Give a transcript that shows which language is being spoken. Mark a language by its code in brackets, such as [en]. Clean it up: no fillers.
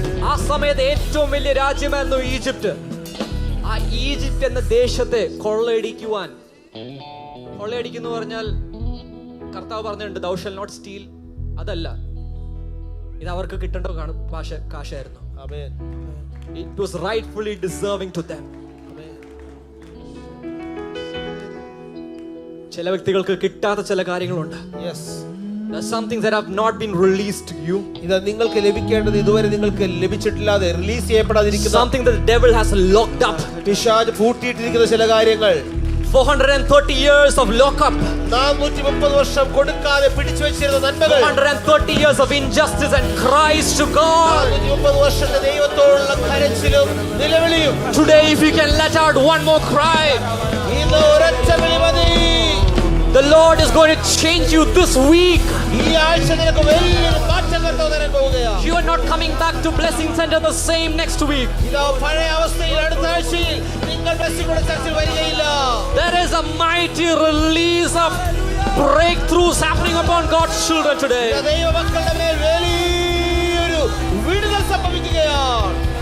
[ml] ആ സമയത്ത് ഏറ്റവും വലിയ രാജ്യമായിരുന്നു ഈജിപ്റ്റ്. ആ ഈജിപ്റ്റ് എന്ന ദേശത്തെ കൊള്ളയടിക്കുന്നു പറഞ്ഞാൽ കർത്താവ് പറഞ്ഞിട്ടുണ്ട്, [en] thou shall not steal. [ml] അതല്ല, ഇത് അവർക്ക് കിട്ടേണ്ട കാശായിരുന്നു. [en] It was rightfully deserving to them. [ml] ചില വ്യക്തികൾക്ക് കിട്ടാത്ത ചില കാര്യങ്ങളുണ്ട്. [en] There's something that have not been released to you. [ml] ഇത് നിങ്ങൾക്ക് ലഭിക്കേണ്ടത് ഇതുവരെ നിങ്ങൾക്ക് ലഭിച്ചിട്ടില്ലാതെ release ചെയ്യപ്പെടാതിരിക്കുന്ന [en] something that the devil has locked up. [ml] പിശാച് പൂട്ടിയിട്ടിരിക്കുന്ന ചില കാര്യങ്ങൾ. [en] 430 years of lockup. [ml] 430 വർഷം കൊടുക്കാതെ പിടിച്ചു വെച്ചിരുന്ന നന്മകൾ. [en] 430 years of injustice and cries to God. [ml] 430 വർഷത്തെ ദൈവത്തോടുള്ള കരച്ചിലും നിലവിളിയും. [en] Today if you can let out one more cry, [ml] ഇന്ന് ഒരൊറ്റ വിളി മതി. [en] The Lord is going to change you this week. [ml] ഈ ആഴ്ച നിനക്ക് വലിയൊരു മാറ്റം വരാൻ പോവുകയാണ്. [en] You are not coming back to Blessing Center the same next week. [ml] ഇതാ പഴയ അവസ്ഥയിൽ അടുത്ത ആഴ്ചയിൽ നിങ്ങൾ ബ്ലെസ്സിംഗ് ചർച്ചിൽ വരികയില്ല. [en] There is a mighty release of breakthroughs happening upon God's children today. [ml] ദൈവമക്കളുടെ മേൽ വലിയൊരു വിടുതൽ സംഭവിക്കുകയാണ്.